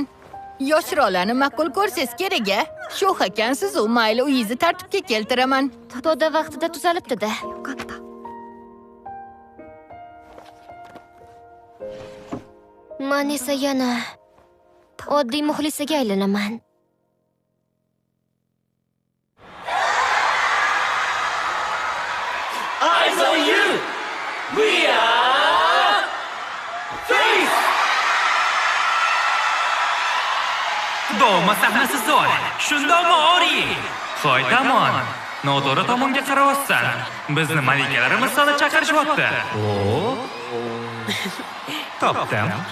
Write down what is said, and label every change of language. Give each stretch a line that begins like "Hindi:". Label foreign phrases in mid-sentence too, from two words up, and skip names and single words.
Uzbek: Yoshroqlarni ma'qul ko'rsangiz kerak-a? Sho'x ekansiz, mayli uyingizni tartibga keltiraman. To'da vaqtida tuzalibdi-da. Men esa yana oddiy muxlisaga aylanaman.
English: Eyes on you! We are Face!
Uzbek: Doma sahnasi zo'r. Shundoqmi Ori? Xo'y, Tamon. Noto'g'ri tomonga qarayapsan. Bizni malikalar misoli chaqirishyapti. Topdim.